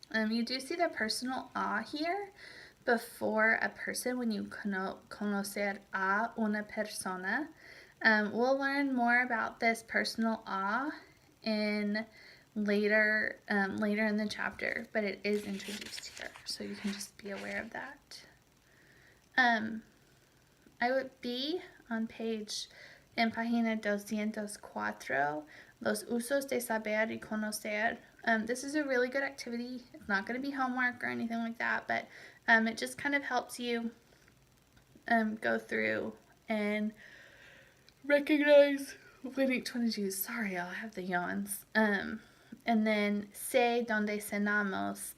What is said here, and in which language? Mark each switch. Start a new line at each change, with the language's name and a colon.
English: You do see the personal a here before a person when you
Spanish: conocer a una persona.
English: We'll learn more about this personal a in later in the chapter, but it is introduced here, so you can just be aware of that. I would be on page
Spanish: en página 204, los usos de saber y conocer.
English: This is a really good activity. It's not going to be homework or anything like that, but it just kind of helps you go through and recognize when each one is used. Sorry, I'll have the yawns. And then
Spanish: sé donde cenamos.